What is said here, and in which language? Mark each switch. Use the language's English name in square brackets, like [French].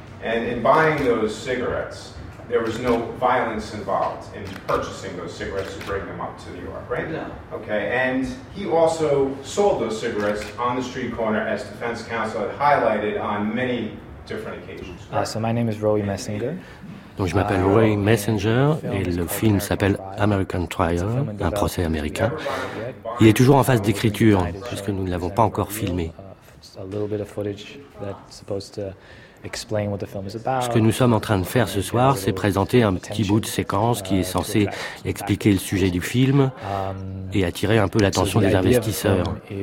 [English] And in buying those cigarettes, there was no violence involved in purchasing those cigarettes to bring them up to New York, right? No. Okay. And he also sold those cigarettes on the street corner, as defense counsel had highlighted on many different occasions. So my name is Roy Messinger. [French] Donc je m'appelle Roy Messinger et le film s'appelle American Trial, un procès américain. Il est toujours en phase d'écriture puisque nous ne l'avons pas encore filmé. [English] A little bit of footage that's supposed to [French] Ce que nous sommes en train de faire ce soir, c'est présenter un petit bout de séquence qui est censé expliquer le sujet du film et attirer un peu l'attention des investisseurs.